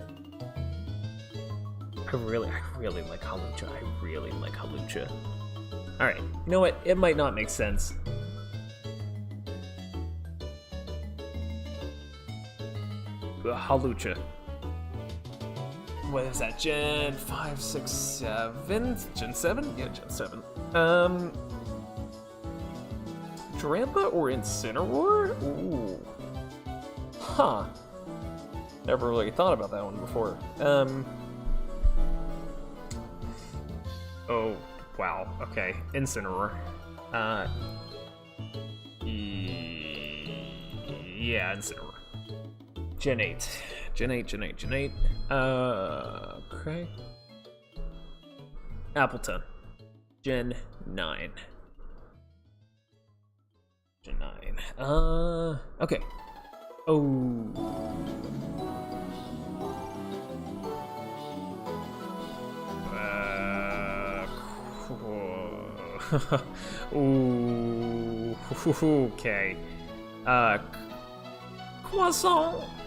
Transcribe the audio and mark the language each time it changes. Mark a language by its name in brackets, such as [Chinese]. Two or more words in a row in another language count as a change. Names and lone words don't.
[English] I really like Hawlucha. I really like Hawlucha. Alright, you know what? It might not make sense. Hawlucha. What is that? Gen 5, 6, 7? Gen 7? Yeah, Gen 7. Drampa or Incineroar? Ooh. Huh. Never really thought about that one before. Oh, wow. Okay. Incineroar. Yeah, Incineroar. Gen 8. Gen 8. Okay. Appleton. Gen 9. Gen 9. Okay. Oh. Ooh. Okay. Croissant.